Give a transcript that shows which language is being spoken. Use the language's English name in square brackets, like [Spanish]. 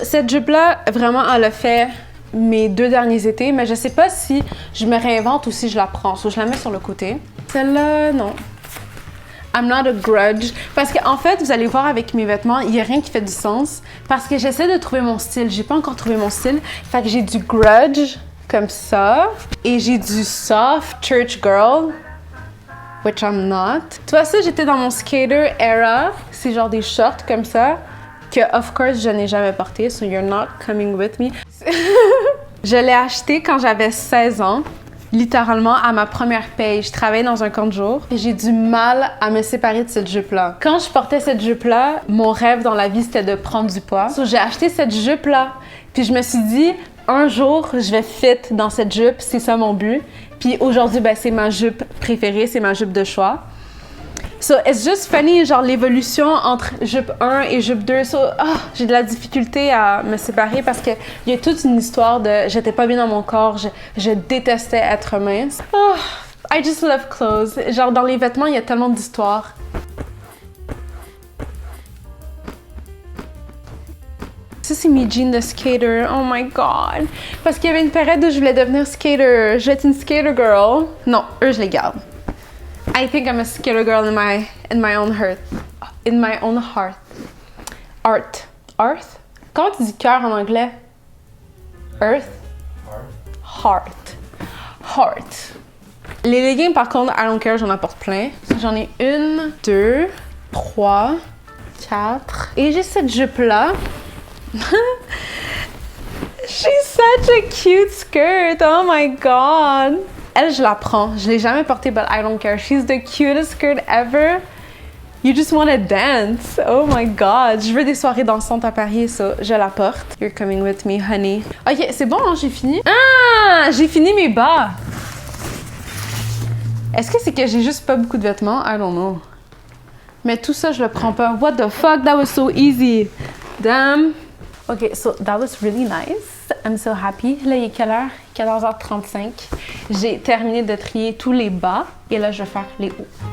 [French] Cette jupe-là, vraiment, elle a fait mes 2 derniers étés, mais je sais pas si je me réinvente ou si je la prends. So, je la mets sur le côté. Celle-là, non. [English] I'm not a grudge. [French] Parce qu'en fait, vous allez voir avec mes vêtements, il n'y a rien qui fait du sens. Parce que j'essaie de trouver mon style. J'ai pas encore trouvé mon style. Fait que j'ai du grudge, comme ça. Et j'ai du soft church girl, [English] which I'm not. [French] Tu vois ça, j'étais dans mon skater era. C'est genre des shorts comme ça, que of course, je n'ai jamais porté. [English] So you're not coming with me. [French] Je l'ai acheté quand j'avais 16 ans. Littéralement, à ma première paye, je travaillais dans un camp de jour et j'ai du mal à me séparer de cette jupe-là. Quand je portais cette jupe-là, mon rêve dans la vie, c'était de prendre du poids. So, j'ai acheté cette jupe-là. Puis je me suis dit, un jour, je vais fit dans cette jupe, c'est ça mon but. Puis aujourd'hui, ben, c'est ma jupe préférée, c'est ma jupe de choix. So, [English] it's just funny, [French] genre l'évolution entre jupe 1 et jupe 2. So, j'ai de la difficulté à me séparer parce qu'il y a toute une histoire de j'étais pas bien dans mon corps, je détestais être mince. [English] Oh, I just love clothes. [French] Genre, dans les vêtements, il y a tellement d'histoires. Ça, c'est mes jeans de skater. [English] Oh my God. [French] Parce qu'il y avait une période où je voulais devenir skater. Je vais être une skater girl. Non, eux, je les garde. [English] I think I'm a skater girl in my own heart. In my own heart. Art. Earth? [French] Comment tu dis cœur en anglais? [English] Earth? Heart. Heart. [French] Les leggings, par contre, [English] I don't care, [French] j'en apporte plein. J'en ai 1, 2, 3, 4. Et j'ai cette jupe-là. [English] She's such a cute skirt. Oh my God. [French] Elle, je la prends. Je l'ai jamais portée, [English] but I don't care. She's the cutest skirt ever. You just want to dance. Oh my God. [French] Je veux des soirées dansantes à Paris, ça. Je la porte. [English] You're coming with me, honey. [French] OK, c'est bon, hein, j'ai fini. Ah! J'ai fini mes bas. Est-ce que c'est que j'ai juste pas beaucoup de vêtements? [English] I don't know. [French] Mais tout ça, je le prends pas. [English] What the fuck? That was so easy. Damn. OK, so that was really nice. I'm so happy. [French] Là, il est quelle heure? 14h35. J'ai terminé de trier tous les bas et là, je vais faire les hauts.